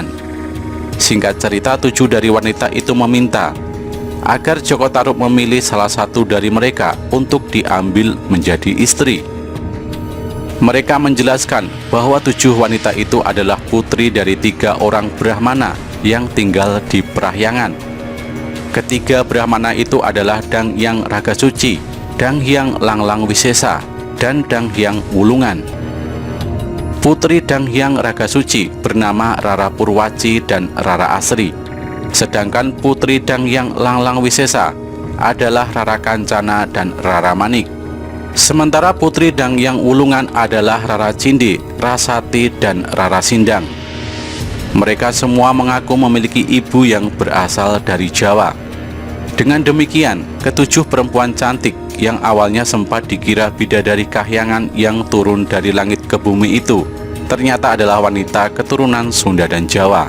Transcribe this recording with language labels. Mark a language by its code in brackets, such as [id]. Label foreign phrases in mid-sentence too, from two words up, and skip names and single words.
[id] Singkat cerita, 7 dari wanita itu meminta agar Joko Tarub memilih salah satu dari mereka untuk diambil menjadi istri. Mereka menjelaskan bahwa 7 wanita itu adalah putri dari 3 orang Brahmana yang tinggal di Prahyangan. Ketiga Brahmana itu adalah Dangyang Raga Suci, Dang Hyang Langlang Wisesa, dan Dang Hyang Wulungan. Putri Dang Hyang Ragasuci bernama Rara Purwaci dan Rara Asri. Sedangkan Putri Dang Hyang Langlang Wisesa adalah Rara Kancana dan Rara Manik. Sementara Putri Dang Hyang Wulungan adalah Rara Cindi, Rasati, dan Rara Sindang. Mereka semua mengaku memiliki ibu yang berasal dari Jawa. Dengan demikian, ketujuh perempuan cantik yang awalnya sempat dikira bidadari kahyangan yang turun dari langit ke bumi itu ternyata adalah wanita keturunan Sunda dan Jawa.